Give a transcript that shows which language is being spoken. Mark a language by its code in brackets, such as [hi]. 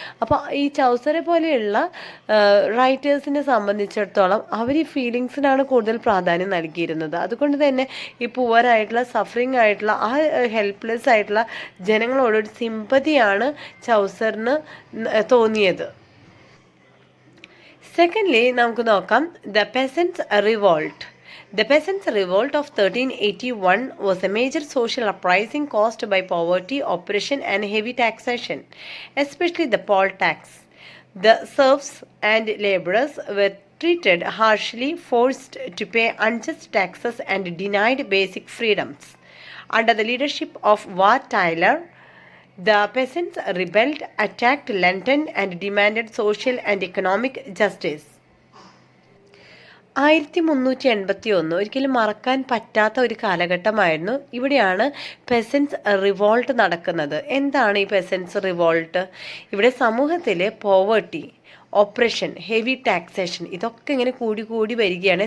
[ml] അപ്പോൾ ഈ ചൗസറെ പോലെയുള്ള റൈറ്റേഴ്സിനെ സംബന്ധിച്ചിടത്തോളം അവർ ഈ ഫീലിങ്സിനാണ് കൂടുതൽ പ്രാധാന്യം നൽകിയിരുന്നത്. അതുകൊണ്ട് തന്നെ ഈ പുവറായിട്ടുള്ള, സഫറിങ് ആയിട്ടുള്ള, ആ ഹെൽപ്ലെസ് ആയിട്ടുള്ള ജനങ്ങളോടൊരു സിമ്പതിയാണ് ചൗസറിന് തോന്നിയത്. സെക്കൻഡ്ലി നമുക്ക് നോക്കാം the പെസൻസ് revolt. [en] The Peasants' Revolt of 1381 was a major social uprising caused by poverty, oppression, and heavy taxation, especially the poll tax. The serfs and laborers were treated harshly, forced to pay unjust taxes, and denied basic freedoms. Under the leadership of Wat Tyler, the peasants rebelled, attacked London, and demanded social and economic justice. [ml] 1381 ഒരിക്കലും മറക്കാൻ പറ്റാത്ത ഒരു കാലഘട്ടമായിരുന്നു. ഇവിടെയാണ് പെസൻസ് revolt നടക്കുന്നത്. എന്താണ് ഈ പെസൻസ് revolt? ഇവിടെ സമൂഹത്തിലെ പോവേർട്ടി, ഓപ്പറേഷൻ, ഹെവി ടാക്സേഷൻ ഇതൊക്കെ ഇങ്ങനെ കൂടി കൂടി വരികയാണ്.